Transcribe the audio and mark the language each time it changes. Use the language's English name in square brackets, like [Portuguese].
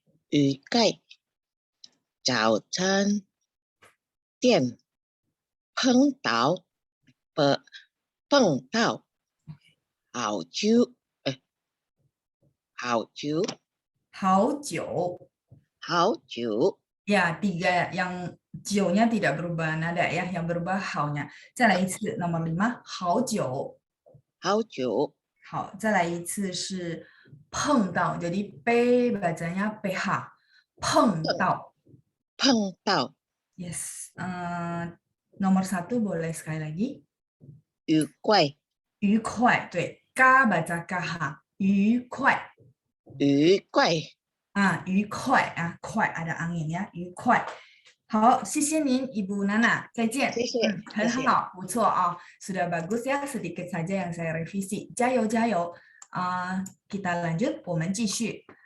[Chinese] 愉快，早餐店，碰到，碰到，好久，好久，好久。好久， [Indonesian] Ya, 3 yang j-nya tidak berubah nada ya, yang berubah hao-nya. [Chinese] 再来一次 [Indonesian] nomor [Chinese] 5，好久。好久，好，再来一次是碰到， [Indonesian] jadi p bacanya ph， [Chinese] 碰到。碰到， [Indonesian] Yes. Nomor 1 boleh sekali lagi。 [Chinese] 愉快，愉快，对， [Indonesian] ga baca kh， [Chinese] 愉快。愉快，愉快啊，快 [Indonesian] ada angin ya， [Chinese] 愉快。好，谢谢您，Ibu Nana，再见。谢谢，谢谢。很好，不错啊， [Indonesian] sudah bagus ya, sedikit saja yang saya revisi， [Chinese] 加油加油！ [Indonesian] kita lanjut， [Chinese] 我们继续。